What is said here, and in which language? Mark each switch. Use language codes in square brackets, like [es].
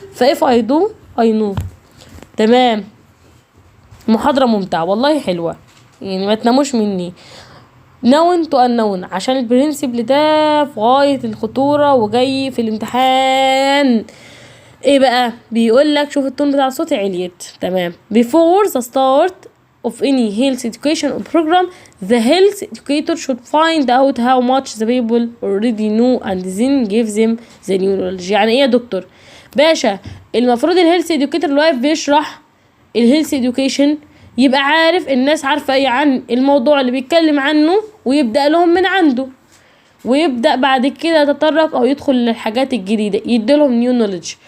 [ar] فاف اي دو اي نو. تمام. محاضره ممتعه والله حلوه يعني، ما تناموش مني. نون تو النون عشان البرنسبل ده في غايه الخطوره وجاي في الامتحان. ايه بقى بيقول لك؟ شوف التون بتاع الصوت عليت. تمام. [en] before the start of any health education program the health educator should find out how much the people already know and then give them the new knowledge. [ar] يعني ايه يا دكتور باشا؟ المفروض الهيلث educator اللي واقف بيشرح الهيلث education يبقى عارف الناس عارفه ايه عن الموضوع اللي بيتكلم عنه ويبدا لهم من عنده، ويبدأ بعد كده يتطرق او يدخل للحاجات الجديدة يديلهم نيو نوليدج.